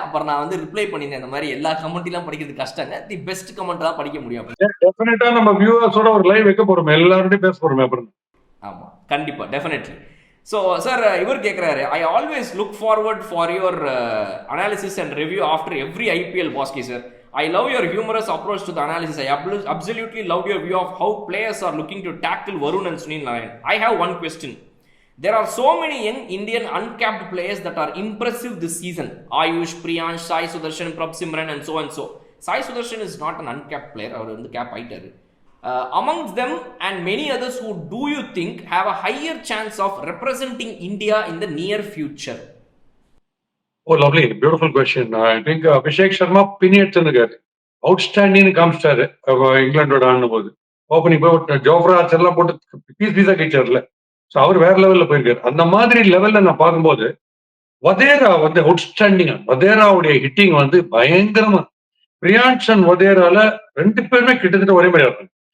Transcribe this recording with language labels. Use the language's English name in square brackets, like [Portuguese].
[Tamil] அப்புறம் நான் வந்து ரிப்ளை பண்ணியிருந்தேன், இந்த மாதிரி எல்லா கமெண்ட்லாம் படிக்கிறது கஷ்டங்க, தி பெஸ்ட் கமெண்ட் தான் படிக்க முடியும். டெஃபினட்டா நம்ம வியூவர்ஸோட ஒரு லைவ் வைக்க போறோம், எல்லாரோடையும் பேச போறோம் அப்புறம். ஆமா, கண்டிப்பா, டெஃபினெட்லி. [English] so sir, [Tamil] இவர் கேட்குறாரு, [English] I always look forward for your analysis and review after every IPL Baski sir. I love your humorous approach to the analysis. I absolutely love your view of how players are looking to tackle Varun and Sunil Narayan. I have one question. There are so many young Indian uncapped players that are impressive this season. Ayush, Priyansh, Sai Sudarshan, Prabh Simran and so and so. Sai Sudarshan is not an uncapped player. [Tamil] அவர் வந்து gap ஆயிட்டாரு. [English] Amongst them and many others, who do you think have a higher chance of representing India in the near future? Oh, lovely. Beautiful question. I think Abhishek Sharma [Tamil] பின்னியெடுத்துருக்காரு. அவுட்ஸ்டாண்டிங்னு காமிச்சிட்டாரு இங்கிலாண்டோட ஆடும் போது. Opening போய் Jofra ஆர்ச்சர்லாம் போட்டு பீஸா கிச்சார்ல. So அவர் வேற லெவல்ல போயிருக்காரு. அந்த மாதிரி லெவல்ல நான் பார்க்கும்போது வதேரா வந்து அவுட்ஸ்டாண்டிங்கா, வதேராவுடைய ஹிட்டிங் வந்து பயங்கரமா. பிரியான்ஷ் அண்ட் வதேரால 2 பேருமே கிட்டத்தட்ட ஒரே மாதிரி இருக்காங்க.